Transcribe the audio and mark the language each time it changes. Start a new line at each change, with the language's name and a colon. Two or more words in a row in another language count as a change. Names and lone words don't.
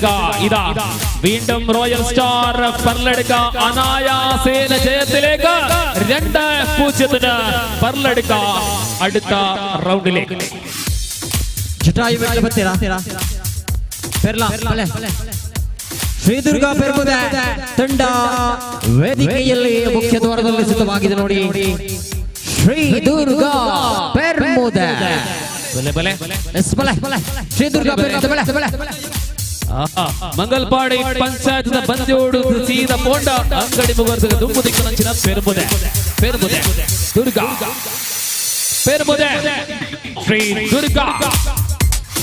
Malayalam: ഇതാ വീണ്ടും റോയൽ സ്റ്റാർ പർലടുക്ക അനായാസേന ജയത്തിലേക്ക് 2-0 പർലടുക്ക അടുത്ത റൗണ്ടിലേക്ക്.
Kannada: ಶ್ರೀದುರ್ಗ ಪೆರ್ಮುದೆ ತಂಡ ವೇದಿಕೆಯಲ್ಲಿ ಮುಖ್ಯ ದ್ವಾರದಲ್ಲಿ ಸಿದ್ಧವಾಗಿದೆ ನೋಡಿ. ಶ್ರೀದುರ್ಗ ಪೆರ್ಮುದೆ ಶ್ರೀದುರ್ಗ
Tulu: ಮಂಗಲ್ಪಾಡಿ ಪಂಚಾಯತ್ ಬಂದೋಡು ಸೀದ ಪೋಂಡ ಅಂಗಡಿ ಮುಗರ್ದ ದುಂಬು ದಿಕ್ಕನಂಚಿನ ಪೆರ್ಮುದೆ ಪೆರ್ಮುದೆ ದುರ್ಗ ಪೆರ್ಮುದೆ ಶ್ರೀ ದುರ್ಗ.